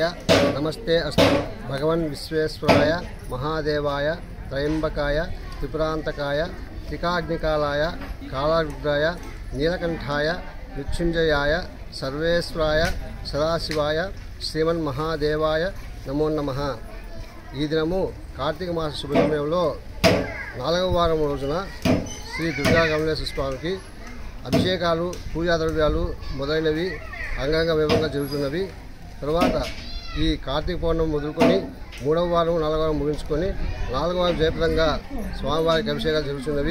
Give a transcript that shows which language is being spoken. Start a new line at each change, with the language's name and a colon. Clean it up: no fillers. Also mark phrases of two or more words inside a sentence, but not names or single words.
Sanskrit: नमस्ते अस्तु भगवान विश्वेश्वराय, महादेवाय, त्रयंबकाय, त्रिपुरांतकाय, त्रिकाग्निकालाय, कालारुद्राय, नीलकंठाय, मृत्युंजयाय, सर्वेश्वराय, सदाशिवाय, श्रीमन् महादेवाय नमो नमः।
Telugu: ఈ దినము కార్తీక మాస శుభసమయంలో 4వ వారం రోజున శ్రీ దుర్గా గమలేశ్వర స్వామికి అభిషేకాలు, పూజా ద్రవ్యాలు మొదలైనవి అంగరంగ వైభవంగా జరుగుతున్నవి. తర్వాత ఈ కార్తీక పౌర్ణమి మొదలుకొని 3వ వారం, 4వ వారం ముగించుకొని 4వ వారం జయప్రదంగా స్వామివారికి అభిషేకాలు జరుగుతున్నవి.